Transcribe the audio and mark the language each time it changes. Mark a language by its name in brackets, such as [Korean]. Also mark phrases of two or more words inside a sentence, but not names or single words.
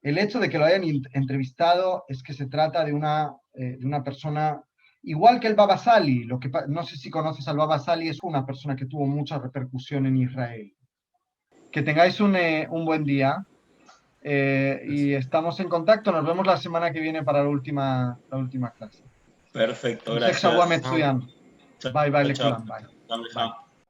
[Spanish] el hecho de que lo hayan entrevistado es que se trata de una persona igual que el Baba Sali. No sé si conoces al Baba Sali, es una persona que tuvo mucha repercusión en Israel. Que tengáis un buen día y estamos en contacto. Nos vemos la semana que viene para la última clase. Perfecto, [Hebrew] המשך [Spanish] gracias. [Hebrew] שבוע מצוין. ביי ביי [Spanish] Chao, chao. [Hebrew] לכולם, ביי. [Spanish] Chao, [Hebrew] ביי.